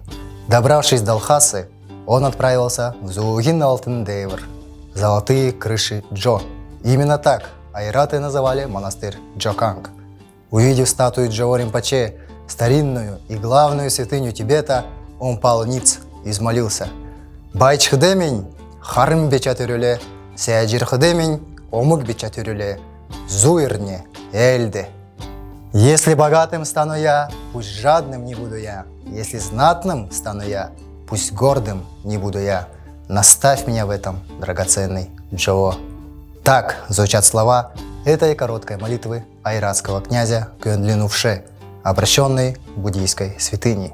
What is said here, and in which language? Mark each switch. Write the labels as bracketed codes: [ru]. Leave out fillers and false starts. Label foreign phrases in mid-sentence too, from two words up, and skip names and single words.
[ru] Добравшись до Лхасы, он отправился в Зуугин Алтын Дейвр – золотые крыши Джо. Именно так айраты называли монастырь Джоканг. Увидев статую Джо Ринпоче, старинную и главную святыню Тибета, он пал ниц и взмолился: [xal] «Байчхдемень, харм бечатюрюле, сяджирхдемень, омук бечатюрюле, зуирне, эльде». [ru] Если богатым стану я, пусть жадным не буду я. Если знатным стану я, пусть гордым не буду я. Наставь меня в этом, драгоценный Джо. Так звучат слова этой короткой молитвы айратского князя Гөндлин Увше, обращенной к буддийской святыне.